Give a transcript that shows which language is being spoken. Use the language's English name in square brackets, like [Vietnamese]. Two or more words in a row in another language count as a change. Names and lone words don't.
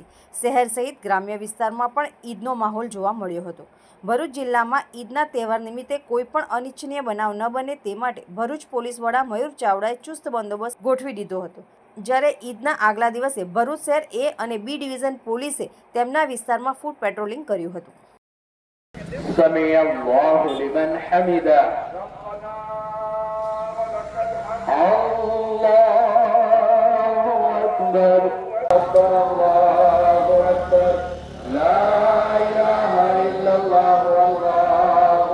[Gujarati] શહેર સહિત ગ્રામ્ય વિસ્તારમાં પણ ઈદનો માહોલ જોવા મળ્યો હતો. ભરૂચ જિલ્લામાં ઈદના તહેવાર નિમિત્તે કોઈ પણ અનિચ્છનીય બનાવ ન બને તે માટે ભરૂચ પોલીસ વડા મયુર ચાવડાએ ચુસ્ત બંદોબસ્ત ગોઠવી દીધો હતો. જ્યારે ઈદના આગલા દિવસે ભરૂચ શહેર એ અને બી ડિવિઝન પોલીસે તેમના વિસ્તારમાં ફૂટ પેટ્રોલિંગ કર્યું હતું. [Arabic] سمع الله لمن حمده الله أكبر الله أكبر لا إله إلا الله والله